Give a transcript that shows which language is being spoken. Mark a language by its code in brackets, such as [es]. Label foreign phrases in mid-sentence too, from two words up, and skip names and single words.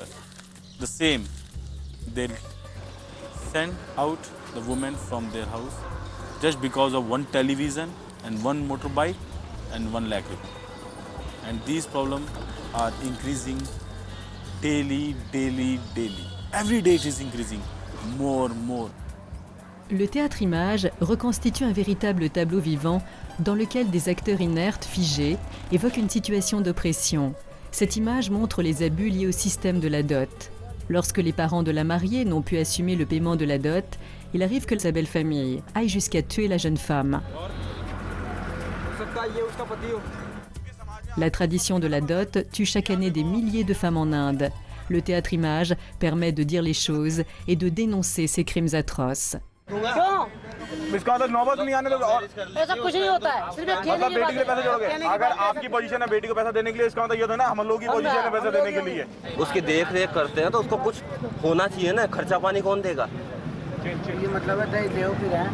[en] The same, they'll send out the women from their house just because of one television and one motorbike and 1 lakh rupees. And these problems are increasing daily. Every day it is increasing more. [fr] Le théâtre-image reconstitue un véritable tableau vivant dans lequel des acteurs inertes, figés, évoquent une situation d'oppression. Cette image montre les abus liés au système de la dot. Lorsque les parents de la mariée n'ont pu assumer le paiement de la dot, il arrive que sa belle-famille aille jusqu'à tuer la jeune femme. La tradition de la dot tue chaque année des milliers de femmes en Inde. Le théâtre-image permet de dire les choses et de dénoncer ces crimes atroces. [hi] इसका मतलब नौबत नहीं आने दोगे। ऐसा कुछ नहीं होता है, सिर्फ मतलब बेटी के लिए पैसे जोड़ोगे। अगर आपकी पोजीशन है बेटी को पैसा देने के लिए, इसका मतलब ये था ना हम लोगों की पोजीशन है पैसा देने के लिए। उसकी देख रेख करते हैं तो उसको कुछ होना चाहिए ना, खर्चा पानी कौन देगा? ये मतलब है दहेज ले फिर है